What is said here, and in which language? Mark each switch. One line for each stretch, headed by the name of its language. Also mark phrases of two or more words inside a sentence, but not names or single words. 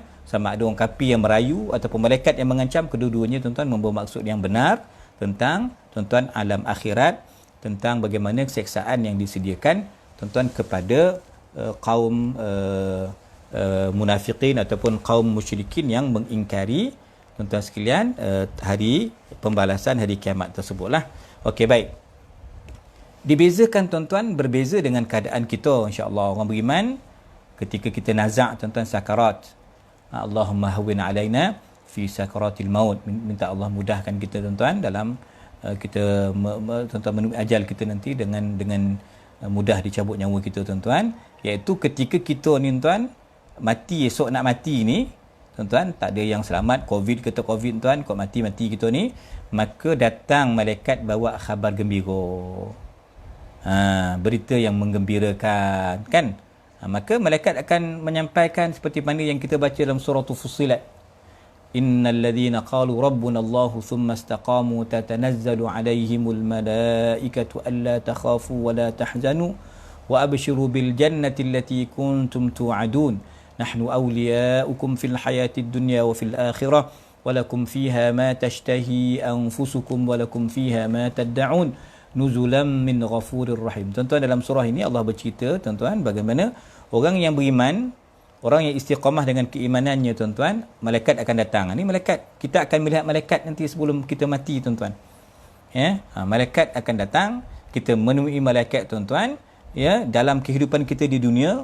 Malay: Sama ada orang kafir yang merayu ataupun malaikat yang mengancam, kedua-duanya tuan-tuan membawa maksud yang benar tentang tuan-tuan alam akhirat, tentang bagaimana seksaan yang disediakan tuan-tuan kepada kaum munafiqin ataupun kaum musyrikin yang mengingkari tuan-tuan sekalian hari pembalasan hari kiamat tersebutlah. Okey, baik. Dibezakan tuan-tuan, berbeza dengan keadaan kita insya-Allah orang beriman ketika kita nazak tuan-tuan sakarat.
Arabic: اللهم هون علينا في سكرات الموت.
Malay: Minta Allah mudahkan kita tuan-tuan dalam kita tuan-tuan menemui ajal kita nanti dengan mudah dicabut nyawa kita tuan-tuan, iaitu ketika kita ni tuan mati, esok nak mati ni tuan-tuan, tak ada yang selamat, covid kata covid tuan, kau mati kita ni, maka datang malaikat bawa khabar gembira, berita yang menggembirakan kan. Maka malaikat akan menyampaikan seperti mana yang kita baca dalam surah Fussilat,
Arabic: إن الذين قالوا ربنا الله ثم استقاموا تتنزل عليهم الملائكة ألا تخافوا ولا تحزنوا وأبشروا بالجنة التي كنتم توعدون نحن أولياؤكم في الحياة الدنيا وفي الآخرة ولكم فيها ما تشتهي أنفسكم ولكم فيها ما تدعون نزلا من غفور رحيم.
Malay: Tuan-tuan, dalam surah ini Allah bercerita tuan-tuan bagaimana orang yang beriman Orang yang istiqamah dengan keimanannya tuan-tuan, malaikat akan datang. Ini malaikat, kita akan melihat malaikat nanti sebelum kita mati tuan-tuan. Ya, malaikat akan datang, kita menemui malaikat tuan-tuan, ya, dalam kehidupan kita di dunia.